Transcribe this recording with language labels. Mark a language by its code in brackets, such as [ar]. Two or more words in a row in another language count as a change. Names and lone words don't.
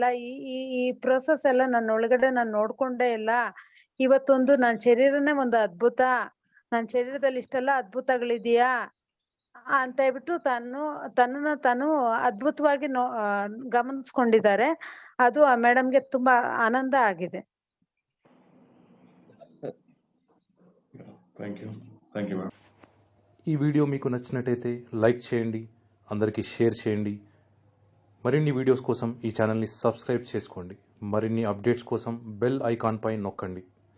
[kn] ಈ ಪ್ರೋಸೆಸ್ ಎಲ್ಲ ನನ್ನ ಒಳಗಡೆ ನಾನು ನೋಡ್ಕೊಂಡೇ ಇಲ್ಲ. ಇವತ್ತೊಂದು ನನ್ನ ಶರೀರನೇ ಒಂದು ಅದ್ಭುತ, ನನ್ನ ಶರೀರದಲ್ಲಿ ಇಷ್ಟೆಲ್ಲ ಅದ್ಭುತಗಳಿದೆಯಾ ಅಂತ ಹೇಳ್ಬಿಟ್ಟು ತನ್ನನ್ನ ತಾನು ಅದ್ಭುತವಾಗಿ ಗಮನಿಸ್ಕೊಂಡಿದ್ದಾರೆ. ಅದು ಆ ಮೇಡಮ್ಗೆ ತುಂಬಾ ಆನಂದ ಆಗಿದೆ. [te] ఈ వీడియో మీకు నచ్చినట్టయితే లైక్ చేయండి, అందరికీ షేర్ చేయండి. మరిన్ని వీడియోస్ కోసం ఈ ఛానల్ని సబ్స్క్రైబ్ చేసుకోండి. మరిన్ని అప్డేట్స్ కోసం [en] bell icon [te] పై నొక్కండి.